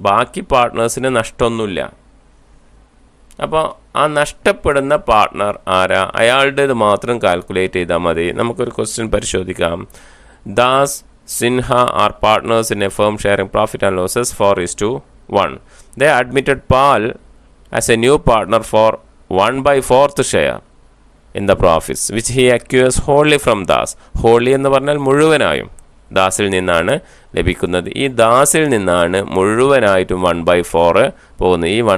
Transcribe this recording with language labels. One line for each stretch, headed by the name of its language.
Malayalam: ബാക്കി പാർട്ട്നേഴ്സിന് നഷ്ടമൊന്നുമില്ല. അപ്പോൾ ആ നഷ്ടപ്പെടുന്ന പാർട്ട്ണർ ആരാ? അയാളുടേത് മാത്രം കാൽക്കുലേറ്റ് ചെയ്താൽ മതി. നമുക്കൊരു ക്വസ്റ്റ്യൻ പരിശോധിക്കാം.
English: Das Sinha are partners in a firm sharing profit and losses 4:1. They admitted Paul as a new partner for 1/4 share. In the profits which he acquires wholly from Das.
Malayalam: Holy എന്ന് പറഞ്ഞാൽ മുഴുവനായും ദാസിൽ നിന്നാണ് ലഭിക്കുന്നത്. ഈ ദാസിൽ നിന്നാണ് മുഴുവനായിട്ടും 1/4 പോകുന്നത്.